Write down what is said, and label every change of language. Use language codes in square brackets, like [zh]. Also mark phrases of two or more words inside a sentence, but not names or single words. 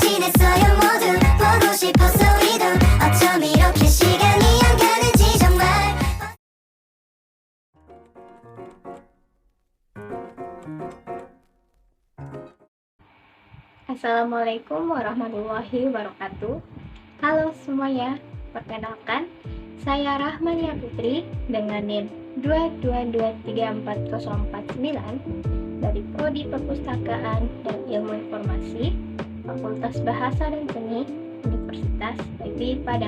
[ko] 있어요 모두 보고 싶었어 우리도 어쩜 이렇게 시간이 안 가는지 정말. [ar] السلام عليكم ورحمة الله وبركاته. [id] Halo semuanya, perkenalkan saya Rahmania Putri dengan NIM 2223409 dari Prodi Perpustakaan dan Ilmu Informasi Fakultas Bahasa dan Seni Universitas IPI Padang.